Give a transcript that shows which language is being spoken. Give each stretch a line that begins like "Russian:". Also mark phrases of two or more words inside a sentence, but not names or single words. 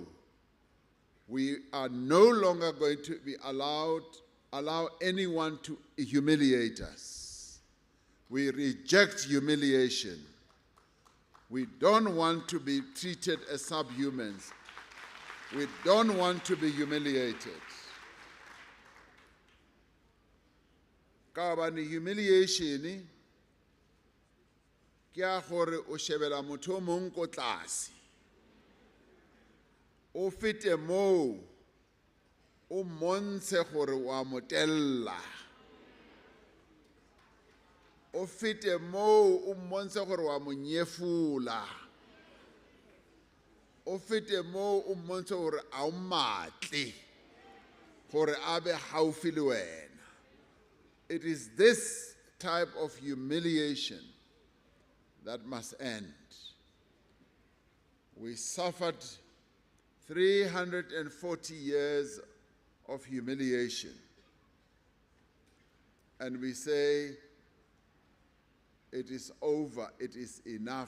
English: We are no longer going to be allow anyone to humiliate us. We reject humiliation. We don't want to be treated as subhumans. We don't want to be humiliated.
Tswana: Ka bane humiliation ke a gore o shebela motho o mong ko tlase, o fete moo o montshe gore wa motella, o fete moo o montshe gore wa monyefula, o fete moo o montshe gore a o matle, gore a be haufi le wena.
English: It is this type of humiliation that must end. We suffered 340 years of humiliation. And we say, it is over, it is enough.